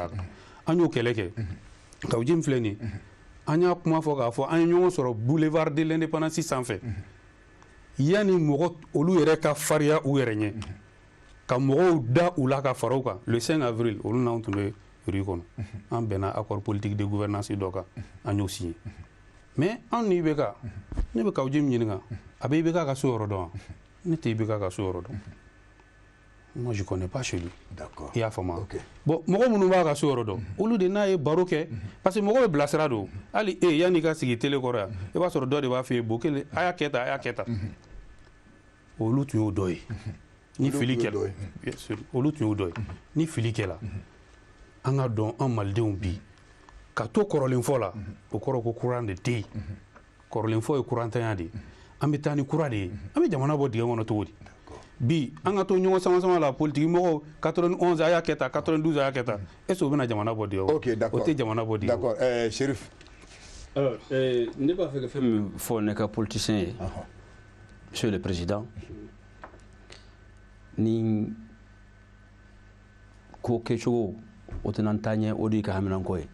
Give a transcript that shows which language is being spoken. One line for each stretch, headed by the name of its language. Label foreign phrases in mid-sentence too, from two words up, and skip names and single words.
Bambara: a kan an y'o kɛlɛ kɛ Kawujim filɛ nin an y'a kuma fɔ k'a fɔ an ye ɲɔgɔn sɔrɔ
French: boulevard de l'indépendance
Bambara: sanfɛ yanni mɔgɔ olu yɛrɛ ka fariya u yɛrɛ ɲɛ ka mɔgɔw da u la ka fara u kan
French: le 5 avril
Bambara: olu n'anw tun bɛ rue kɔnɔ an bɛnna
French: accord politique de gouvernance
Bambara: dɔ kan an y'o signé mais an ni IBK ne bɛ Kawujim ɲininka a bɛ IBK ka so yɔrɔ dɔn wa ne tɛ IBK ka so yɔrɔ dɔn
French: moi je connais pas chez lui. D'accord.
Bambara: I y'a faamu. Bon mɔgɔ minnu b'a ka so yɔrɔ dɔn olu de n'a ye baro kɛ
French: parce que
Bambara: mɔgɔ bɛ bilasira don hali yanni i ka sigi télé kɔrɔ yan i b'a sɔrɔ dɔ de b'a f'i ye bon kelen a y'a kɛ tan a y'a kɛ tan olu tun y'o dɔ ye ni fili kɛla olu tun y'o dɔ ye ni fili kɛla an ka dɔn an malidenw bi ka to kɔrɔlenfɔ la o kɔrɔ ko courant de tɛ yen kɔrɔlenfɔ ye courantanya de ye an bɛ taa ni kura de ye an bɛ jamana bɔ dingɛ kɔnɔ cogo di bi an ka to ɲɔgɔn sama la politique mɔgɔw 91 a y'a kɛ tan 92 a y'a kɛ tan
French: est ce que
Bambara: o bɛna jamana bɔ dingɛ kɔnɔ
French: ok d'accord
Bambara: o tɛ jamana bɔ dingɛ
French: d'accord Chérif
Bambara: ne b'a fɛ ka fɛn min fɔ ne ka politicien ye
French: monsieur le président
Bambara: ni ko kɛcogo o tɛna taa ɲɛ o de ka haminanko ye